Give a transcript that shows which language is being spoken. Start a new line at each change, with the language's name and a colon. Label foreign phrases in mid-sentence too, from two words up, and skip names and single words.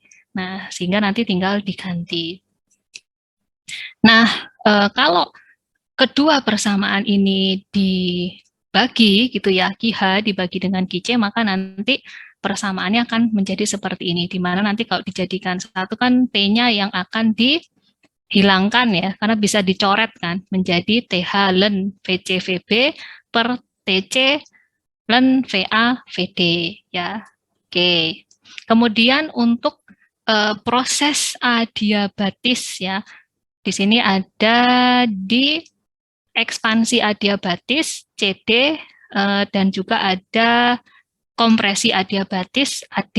Indonesian: Nah, sehingga nanti tinggal diganti. Nah, kalau kedua persamaan ini dibagi gitu ya, QH dibagi dengan QC, maka nanti persamaannya akan menjadi seperti ini, di mana nanti kalau dijadikan satu kan T-nya yang akan dihilangkan ya, karena bisa dicoret kan, menjadi TH len VC VB per TC len VA VD ya. Oke. Kemudian untuk proses adiabatis ya, di sini ada di ekspansi adiabatis CD dan juga ada kompresi adiabatis AD.